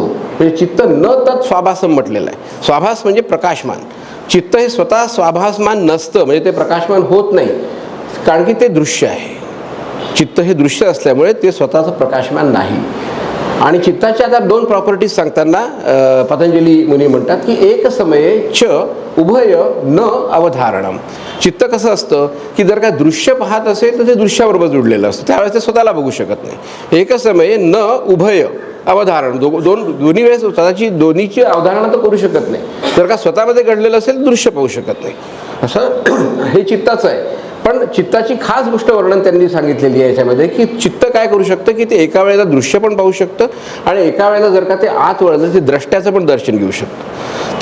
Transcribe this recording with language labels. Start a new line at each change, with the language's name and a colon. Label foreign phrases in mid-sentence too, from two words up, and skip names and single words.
Marathi: म्हणजे
Sanskrit: चित्त न तत् स्वाभासम
Marathi: म्हटलेलं आहे. स्वाभास म्हणजे प्रकाशमान. चित्त हे स्वतः स्वाभासमान नसतं, म्हणजे ते प्रकाशमान होत नाही, कारण की ते दृश्य आहे. चित्त हे दृश्य असल्यामुळे ते स्वतःचं प्रकाशमान नाही. आणि चित्ताच्या आता दोन प्रॉपर्टीज सांगताना पतंजली मुनी म्हणतात की
Sanskrit: एक समये च उभय न अवधारणम.
Marathi: चित्त कसं असतं की जर का दृश्य पाहत असेल तर ते दृश्याबरोबर जुडलेलं असतं, त्यावेळेस ते स्वतःला बघू शकत नाही.
Sanskrit: एक समये न उभय अवधारण,
Marathi: दोन्ही वेळेस स्वतःची दोन्हीची अवधारणा तर करू शकत नाही. जर का स्वतःमध्ये घडलेलं असेल तर दृश्य पाहू शकत नाही. असं हे चित्ताचं आहे. पण चित्ताची खास गोष्ट वर्णन त्यांनी सांगितलेली आहे याच्यामध्ये की चित्त काय करू शकतं की ते एका वेळेला दृश्य पण पाहू शकतं आणि एका वेळेला जर का ते आत वळलं ते द्रष्ट्याचं पण दर्शन घेऊ शकतं.